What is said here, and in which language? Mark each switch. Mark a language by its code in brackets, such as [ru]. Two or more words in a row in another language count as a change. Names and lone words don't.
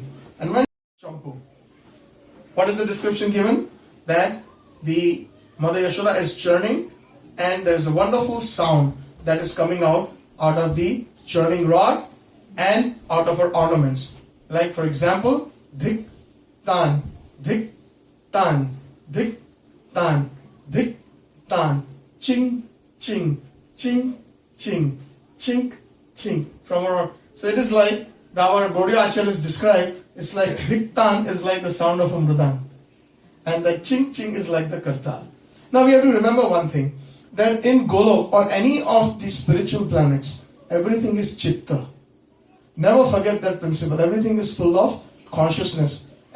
[en] And when Champu, what is the description given? That the Mother Yashoda is churning, and there is a wonderful sound that is coming out of the churning rod and out of her ornaments. Like, for example, dik tan, dik tan, dik tan, dik tan, ching ching, ching ching, chink ching. So it is like our Gaudiya Acharya is described. It's like dik tan is like the sound of a mridang, and the ching ching is like the kartal. Now we have to remember one thing, that in Golok or any of the spiritual planets, everything is chitta. Never forget that principle. Everything is full of consciousness.